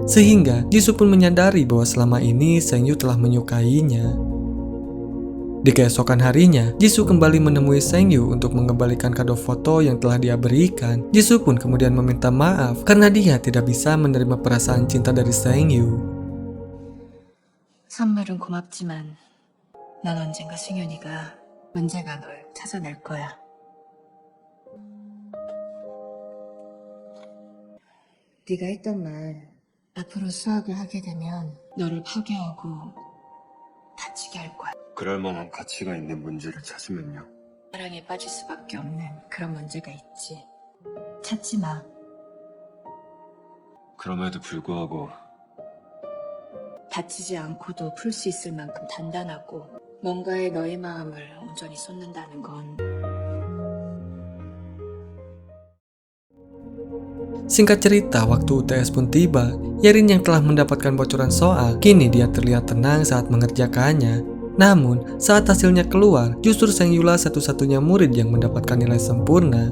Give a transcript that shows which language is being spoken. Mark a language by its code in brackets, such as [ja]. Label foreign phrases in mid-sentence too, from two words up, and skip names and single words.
[id] Sehingga Jisoo pun menyadari bahwa selama ini Sang-gyu telah menyukainya. Di keesokan harinya, Jisoo kembali menemui Sang-gyu untuk mengembalikan kado foto yang telah dia berikan. Jisoo pun kemudian meminta maaf karena dia tidak bisa menerima perasaan cinta dari Sang-gyu. [ko] 선물은 고맙지만 난 언젠가 승윤이가 언제가 널 찾아낼 거야. 네가 했던 말 앞으로 수학을 하게 되면 너를 파괴하고 다치게 할 거야. 그럴 만한 가치가 있는 문제를 찾으면요. 사랑에 빠질 수밖에 없는 그런 문제가 있지. 찾지 마. 그럼에도 불구하고 다치지 않고도 풀 수 있을 만큼 단단하고 뭔가에 너의 마음을 온전히 쏟는다는 건 [id] Singkat cerita, waktu UTS pun tiba, Yerin yang telah mendapatkan bocoran soal, kini dia terlihat tenang saat mengerjakannya. Namun, saat hasilnya keluar, justru Sang-gyu lah satu-satunya murid yang mendapatkan nilai sempurna.